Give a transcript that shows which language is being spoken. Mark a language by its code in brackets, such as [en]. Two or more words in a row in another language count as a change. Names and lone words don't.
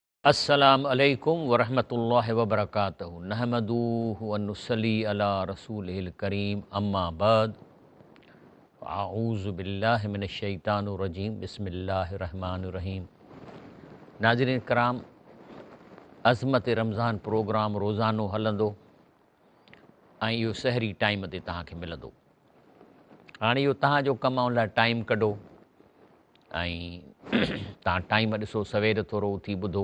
[ar] السلام عليكم ورحمة الله وبركاته نحمده ونصلي على رسوله الكريم أما بعد أعوذ بالله من الشيطان الرجيم بسم الله الرحمن الرحيم. [sd] नाज़रीन कराम, अज़मत रमज़ान प्रोग्राम रोज़ानो हलंदो ऐं इहो सहरी टाइम ते तव्हांखे मिलंदो। हाणे इहो तव्हांजो कमु उन लाइ टाइम कढो ऐं तव्हां टाइम ॾिसो, सवेर थोरो उथी ॿुधो।